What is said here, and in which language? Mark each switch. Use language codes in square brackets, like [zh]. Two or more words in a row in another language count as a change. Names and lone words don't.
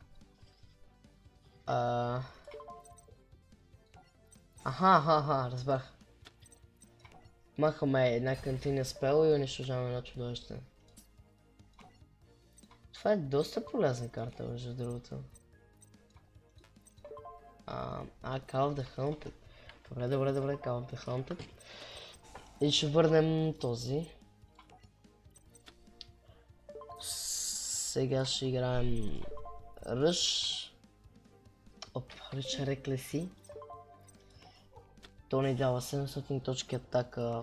[bg] Аха, разбрах. Махаме една кантина спел и унищожаваме едно чудовище. Това е доста полезна карта, между другото. Call of the Hunted. Добре, Call of the Hunted. И ще върнем този. Сега ще играем Rush. Rush Recklessy. То ни дава 700 точки атака.